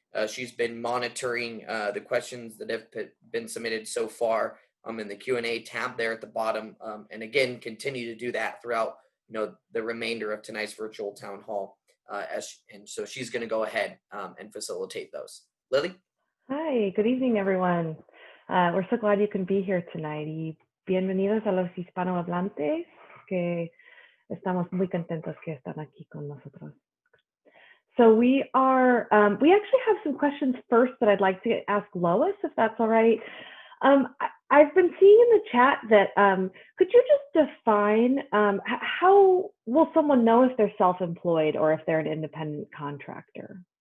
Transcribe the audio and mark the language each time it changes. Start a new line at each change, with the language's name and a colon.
English: She's been monitoring the questions that have been submitted so far in the Q&A tab there at the bottom. And again, continue to do that throughout the remainder of tonight's virtual town hall. And so she's going to go ahead and facilitate those. Lily? Hi, good evening, everyone. We're so glad you can be here tonight.
Spanish: Y bienvenidos a los hispanohablantes, que estamos muy contentos que están aquí con nosotros.
English: So we actually have some questions first that I'd like to ask Lois, if that's all right. I've been seeing in the chat that, could you just define how will someone know if they're self-employed or if they're an independent contractor?